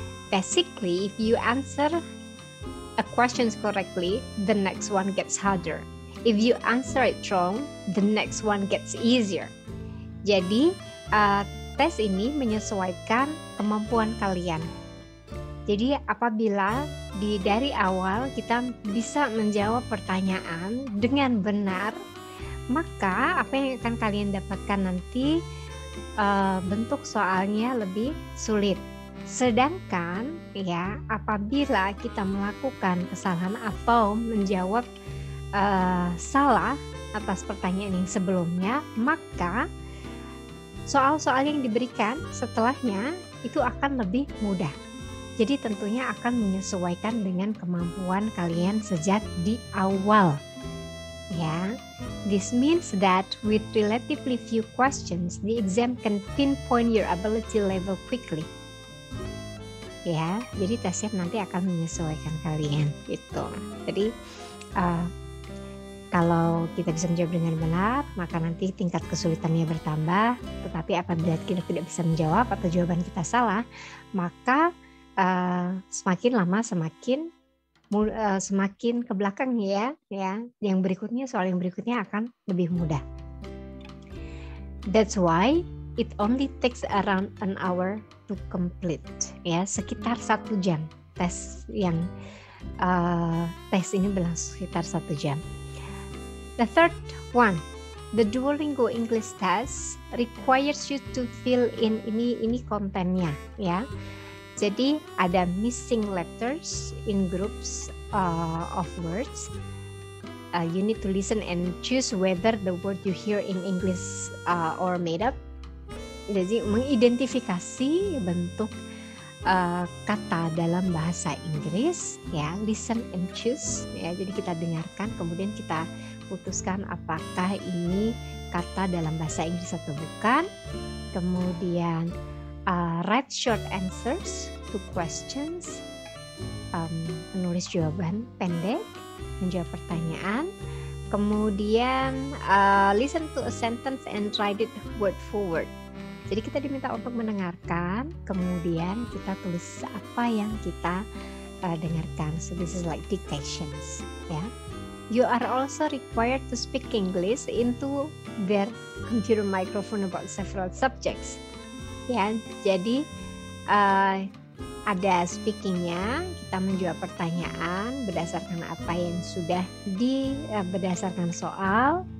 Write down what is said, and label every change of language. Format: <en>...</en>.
<en>Basically, if you answer a question correctly, the next one gets harder. If you answer it wrong, the next one gets easier.</en> <id>Jadi, tes ini menyesuaikan kemampuan kalian. Jadi, apabila dari awal kita bisa menjawab pertanyaan dengan benar, maka apa yang akan kalian dapatkan nanti bentuk soalnya lebih sulit. Sedangkan ya, apabila kita melakukan kesalahan atau menjawab salah atas pertanyaan yang sebelumnya, maka soal-soal yang diberikan setelahnya itu akan lebih mudah. Jadi tentunya akan menyesuaikan dengan kemampuan kalian sejak di awal.</id> <en>Ya, this means that with relatively few questions, the exam can pinpoint your ability level quickly.</en> <id>Ya, jadi tesnya nanti akan menyesuaikan kalian gitu. Jadi kalau kita bisa menjawab dengan benar, maka nanti tingkat kesulitannya bertambah. Tetapi apabila kita tidak bisa menjawab atau jawaban kita salah, maka semakin lama semakin ke belakang ya. Yang berikutnya, soal yang berikutnya akan lebih mudah.</id> <en>That's why it only takes around an hour to complete.</en> <id>Ya, sekitar 1 jam. Tes ini berlangsung sekitar 1 jam.</id> <en>The third one, the Duolingo English test requires you to fill in</en> <id>ini kontennya ya. Jadi ada</id> <en>missing letters in groups of words. You need to listen and choose whether the word you hear in English or made up.</en> <id>Jadi mengidentifikasi bentuk kata dalam bahasa Inggris ya,</id> <en>listen and choose</en> <id>ya. Jadi kita dengarkan kemudian kita putuskan apakah ini kata dalam bahasa Inggris atau bukan. Kemudian</id> <en>write short answers to questions,</en> <id>menulis jawaban pendek, menjawab pertanyaan.</id> <en>Kemudian listen to a sentence and write it word for word.</en> <id>Jadi kita diminta untuk mendengarkan, kemudian kita tulis apa yang kita dengarkan.</id> <en>So this is like dictations ya. You are also required to speak English into their computer microphone about several subjects.</en> <id>Ya, jadi ada speakingnya, kita menjawab pertanyaan berdasarkan apa yang sudah berdasarkan soal.</id>